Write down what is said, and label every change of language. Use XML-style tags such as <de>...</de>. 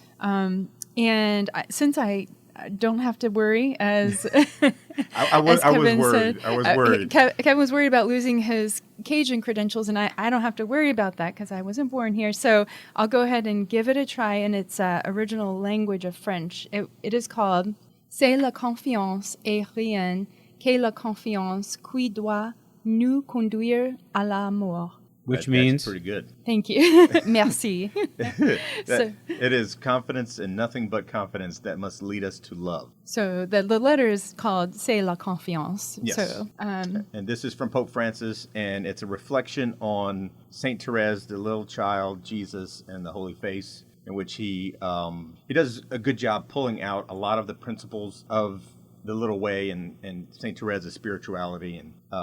<en>Since I don't have to worry, as I was worried. Kevin was worried about losing his Cajun credentials, and I don't have to worry about that because I wasn't born here. So I'll go ahead and give it a try in its original language of French. It is called</en> <fr>C'est La Confiance et rien que la confiance qui doit nous conduire à la mort.</fr> <en>Which means? That's pretty good. Thank you.</en> <fr>Merci.</fr> <en>It is confidence and nothing but confidence that must lead us to love. So the letter is called</en> <fr>C'est La Confiance.</fr> <en>Yes. So, And this is from Pope Francis, and it's a reflection on Saint Therese, the little child, Jesus, and the Holy Face, in which he does a good job pulling out a lot of the principles of the little way and Saint Therese's spirituality and</en>